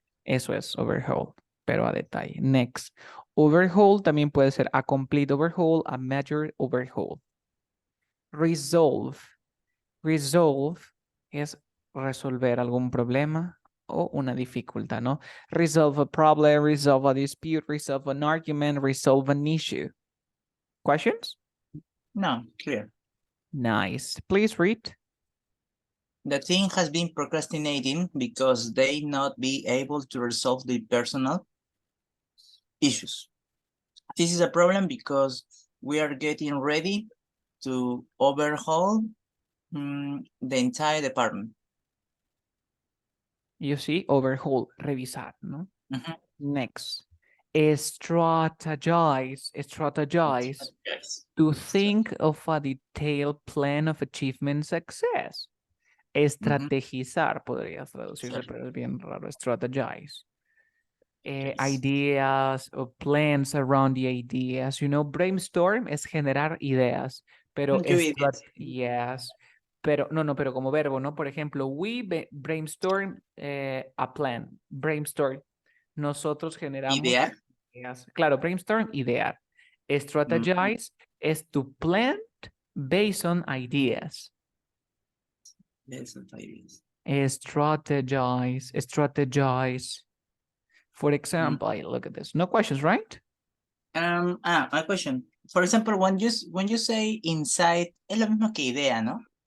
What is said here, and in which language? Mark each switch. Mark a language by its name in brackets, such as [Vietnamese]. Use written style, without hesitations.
[Spanish] Eso es overhaul, pero a detalle. Next. Overhaul también puede ser [English] a complete overhaul, a major overhaul. [Spanish] Resolve. Resolve es resolver algún problema o una dificultad, ¿no? [English] Resolve a problem, resolve a dispute, resolve an argument, resolve an issue. Questions? No, clear. Nice. Please read. The team has been procrastinating because they not be able to resolve the personal issues. This is a problem because we are getting ready to overhaul the entire department. [Spanish] You see, overhaul, revisar, ¿no? Ujú. [English] Next. Strategize, strategize Yes. to think of a detailed plan of achievement success. [Spanish] Estrategizar podrías traducirse, [English] Sure. [Spanish] pero es bien raro. Strategize. [English] Yes. Ideas or plans around the ideas. You know, brainstorm [Spanish] es generar ideas, pero [English] yes. [Spanish] Pero no, pero como verbo, ¿no? Por ejemplo, brainstorm a plan. Brainstorm. Nosotros generamos Idear. ideas. Claro, brainstorm, idear. [English] Strategize es to plan based on ideas. Yes, ideas. Strategize. For example, look at this. No questions, right? A question. For example, when you say [Spanish] insight, es lo mismo que idea, ¿no?